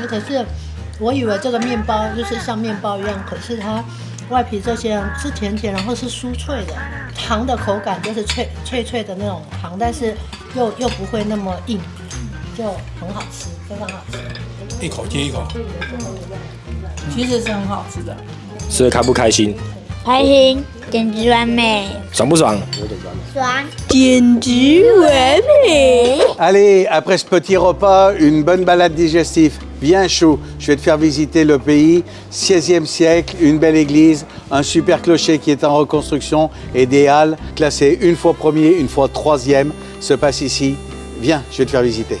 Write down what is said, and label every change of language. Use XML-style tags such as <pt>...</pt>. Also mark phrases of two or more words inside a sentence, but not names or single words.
<zh>可是我以为这个面包就是像面包一样，可是它外皮这些是甜甜，然后是酥脆的，糖的口感就是脆的那种糖，但是又不会那么硬，就很好吃，非常好吃。一口接一口。其实是很好吃的。吃得开不开心？开心，简直完美，爽不爽？爽，简直完美。</zh> <fr>Allez, après ce petit repas, une bonne balade digestive, bien chaud. Je vais te faire visiter le pays, 16e siècle, une belle église, un super clocher qui est en reconstruction et des halles classées une fois premier, une fois troisième, se passe ici. Viens, je vais te faire visiter.</fr>